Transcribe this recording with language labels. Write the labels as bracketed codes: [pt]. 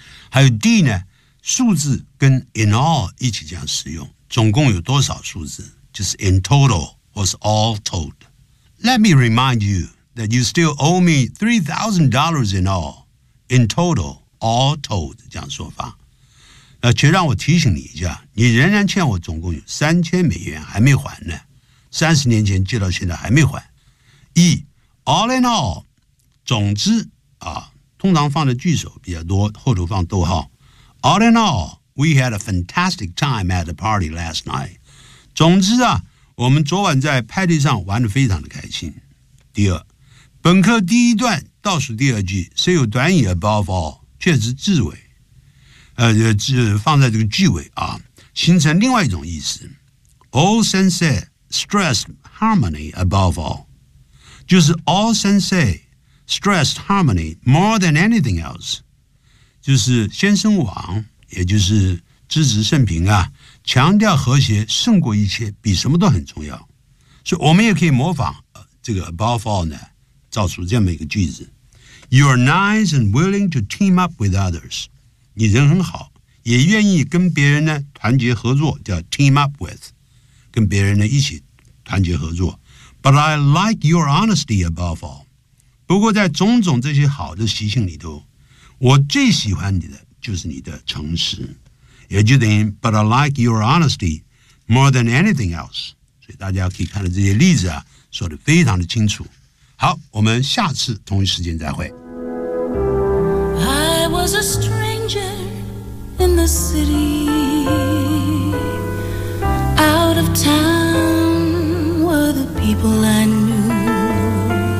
[zh] 还有 D 呢，数字跟 in all 一起这样使用，总共有多少数字，就是 [en] in total [zh] 或是 [en] all told。 Let me remind you that you still owe me $3,000 in all, in total, all told, [zh] 这样说法。那且让我提醒你一下，你仍然欠我总共有$3,000还没还呢，30年前借到现在还没还。 E, all in all, 总之啊，通常放的句首比较多，后头放逗号。 [en] All in all, we had a fantastic time at the party last night. [zh] 总之啊，我们昨晚在派对上玩得非常的开心。第二，本课第一段倒数第二句虽有短语 above all, 却是字尾，放在这个句尾啊，形成另外一种意思。 [en] All sensei stressed harmony above all. [zh] 就是 [en] all sensei stressed harmony more than anything else. [zh] 就是先生王，也就是知止甚平啊，强调和谐胜过一切，比什么都很重要。所以我们也可以模仿这个 above all 呢，造出这么一个句子。 [en] You are nice and willing to team up with others. [zh] 你人很好，也愿意跟别人呢团结合作，叫 team up with, 跟别人呢一起团结合作。 [en] But I like your honesty above all. [zh] 不过在种种这些好的习性里头，我最喜欢你的就是你的诚实，也就等于 [en] But I like your honesty more than anything else. [zh] 所以大家可以看到这些例子啊，说得非常的清楚。好，我们下次同一时间再会。 [en] I was a stranger in the city, out of town were the people I knew.